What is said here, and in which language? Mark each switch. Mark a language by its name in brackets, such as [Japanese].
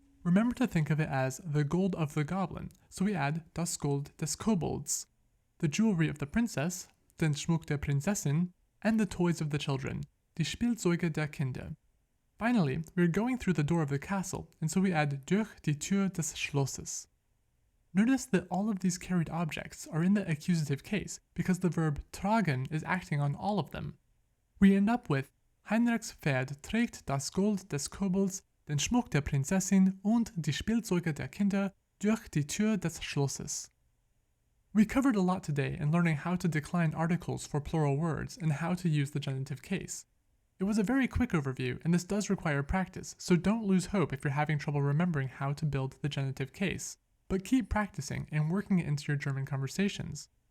[English] Remember to think of it as the gold of the goblin, so we add [German] das Gold des Kobolds, [English] the jewelry of the princess, [German] den Schmuck der Prinzessin, [English] and the toys of the children, [German] die Spielzeuge der Kinder. [English] Finally, we're going through the door of the castle, and so we add [German] durch die Tür des Schlosses. [English] Notice that all of these carried objects are in the accusative case because the verb tragen is acting on all of them. We end up with [German] Heinrichs Pferd trägt das Gold des Kobolds, den Schmuck der Prinzessin und die Spielzeuge der Kinder durch die Tür des Schlosses. [English] We covered a lot today in learning how to decline articles for plural words and how to use the genitive case. It was a very quick overview, and this does require practice, so don't lose hope if you're having trouble remembering how to build the genitive case. But keep practicing and working it into your German conversations.